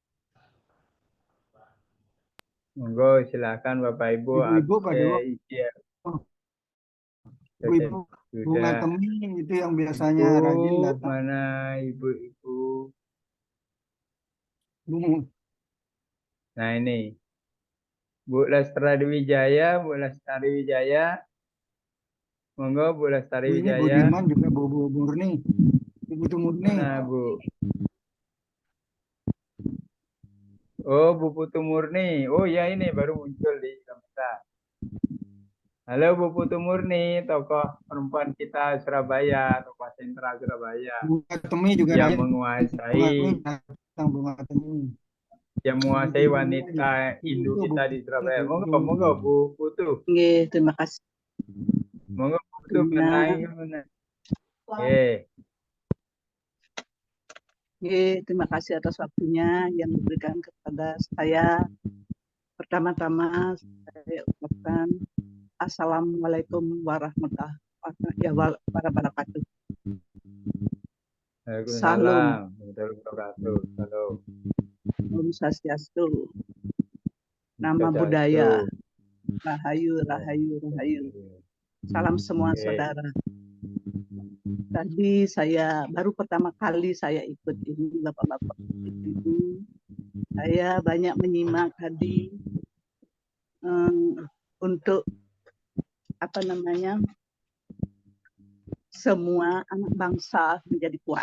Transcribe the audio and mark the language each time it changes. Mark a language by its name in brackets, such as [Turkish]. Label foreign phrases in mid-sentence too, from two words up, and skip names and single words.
[Indonesian] Monggo silakan Bapak Ibu. Ibu-ibu Pak Dewo. Iya. Ibu-ibu Bunga Sudah. Temi itu yang biasanya rajin Ibu, datang. mana ibu-ibu? Nah ini. Bu Lestari Wijaya, Bu Lestari Wijaya. Monggo Bu Lestari Ini Bu Wijaya. Diman juga Bu Murni. Ibu Murni. Mana Bu? Oh, Bu Putu Murni. Oh ya ini baru muncul di kamera. Halo Bu Putu Murni, tokoh perempuan kita Surabaya, tokoh sentral Surabaya. Bunga Temi juga yang rajin. Bunga Temi. Yang menguasai wanita Hindu kita di Surabaya. Monggo Bu Putu. Nggih, terima kasih. Monggo Bu Putu kenai gimana? Terima kasih atas waktunya yang diberikan kepada saya. Pertama-tama saya ucapkan [Arabic] السلام عليكم ورحمة الله وبركاته. [Indonesian] Salam. Salam. [Balinese] Om Swastiastu. [Indonesian] Nama budaya. Rahayu. Salam semua saudara. Tadi saya baru pertama kali saya ikut ini Bapak-bapak Ibu. Saya banyak menyimak tadi untuk semua anak bangsa menjadi kuat.